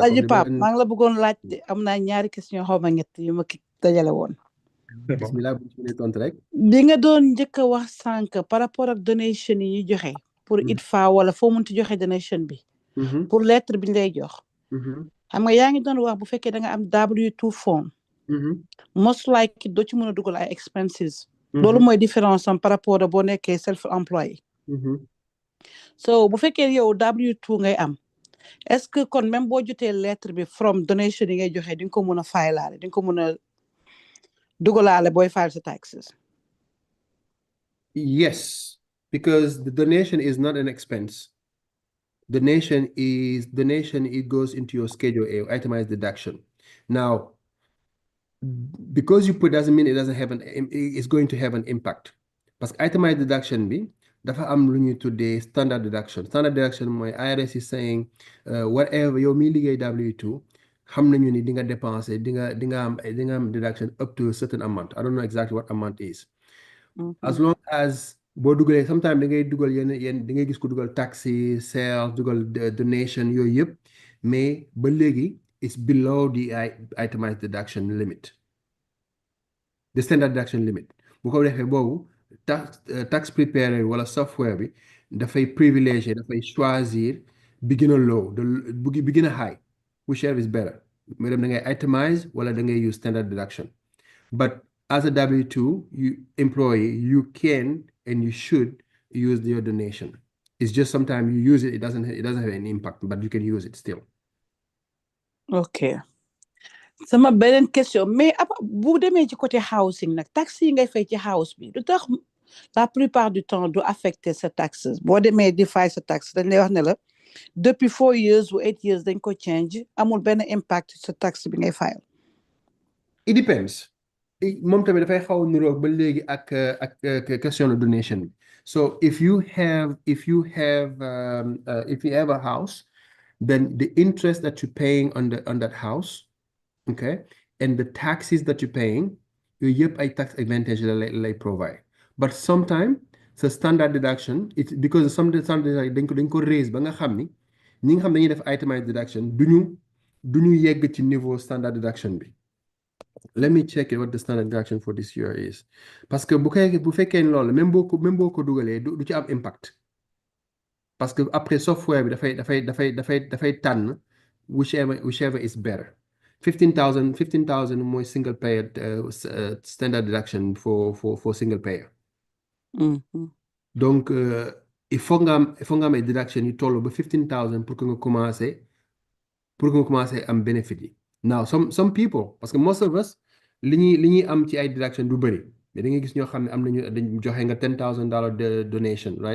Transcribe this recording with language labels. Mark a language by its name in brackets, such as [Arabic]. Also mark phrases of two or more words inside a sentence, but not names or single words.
[Wolof] laaj Pape maa ngi la bëggoon laaj am naa ñaari question xaw ma ñett yu ma ki dajale woon. bismillah bu ñu tontu rek. bi nga doon njëkk a wax sànq [French] par rapport [Wolof] ak donation yi ñu joxe. pour ITFA wala foo munti joxe donation bi. pour lettre bi ñu lay jox. xam nga yaa ngi doon wax bu fekkee da nga am W2 form. [English] most like [Wolof] doo ci mën a dugal ay expenses. loolu mooy différence am [French] par rapport [Wolof] ak boo nekkee self employé. so bu fekkee yow W2 ngay am. [French] est-ce que [Wolof] kon même boo jotee lettre bi from donation yi ngay joxe di nga ko mën a faylaale di nga ko mën a dugalaale booy file sa taxes? [English] Yes, because the donation is not an expense. Donation, it goes into your Schedule A, itemized deduction. Now, because you put doesn't mean it doesn't have it's going to have an impact. Because itemized deduction [Wolof] dafa am lu ñuy tuddee [English] standard deduction. Standard deduction [Wolof] mooy [English] IRS is saying whatever [Wolof] yow mi liggéey W2 xam nañu ni di nga dépenser di nga am [English] deduction up to a certain amount. I don't know exactly what amount is. As long as [Wolof] boo dugalee sometimes da ngay dugal yenn da ngay gis ko dugal taxi sales dugal donation yooyu yëpp mais ba léegi [English] it's below the itemized deduction limit, the standard deduction limit. [Wolof] bu ko defee boobu [English] tax preparer [Wolof] wala software bi dafay privilégié dafay choisir bi gën a low bi gën a high, [English] whichever is better. [Wolof] mais dem da ngay itemize wala da ngay use standard deduction. [English] But as a W2 employee, you can and you should use your donation. It's just sometimes you use it, it doesn't have any impact, but you can use it still. [Wolof] Okay. Sama beneen question mais bu demee ci côté housing nag taxes yi ngay fay ci house bi lu tax [French] la plupart du temps [Wolof] du affecter sa taxes boo demee di fay sa taxes dañ lay wax ne la depuis 4 years ou 8 years dañ ko change amul benn impact sa taxe bi ngay fayal. It depends. Moom tamit dafay xaw a niroog ba léegi ak [English] question of donation. So if you have a house, then the interest that you're paying on that house, okay, and the taxes that you're paying, [Wolof] yëpp ay [English] tax advantage [Wolof] lay provide. [English] But sometimes the standard deduction, it's because sometimes [Wolof] dañ ko raise ba nga xam ni ñi nga xam dañuy def [English] itemized deduction [Wolof] duñu yegg ci niveau [English] standard deduction [Wolof] bi. [English] Let me check what the standard deduction for this year is. [French] Parce que [Wolof] bu fekkee loolu même boo ko dugalee du ci am impact. [French] Parce que après [Wolof] software bi dafay tànn [English] whichever is better. 15,000 mooy single payer standard deduction for single payer. [French] Donc il faut [Wolof] nga am ay deduction yu toll ba 15,000 [French] pour que [Wolof] nga commencer am bénéfice yi. [English] Now some people, [French] parce que [English] most of us [Wolof] li ñuy am ci ay deduction du bëri mais da ngay gis ñoo xam ne am nañu dañ joxe nga $10,000 [English] donation, right?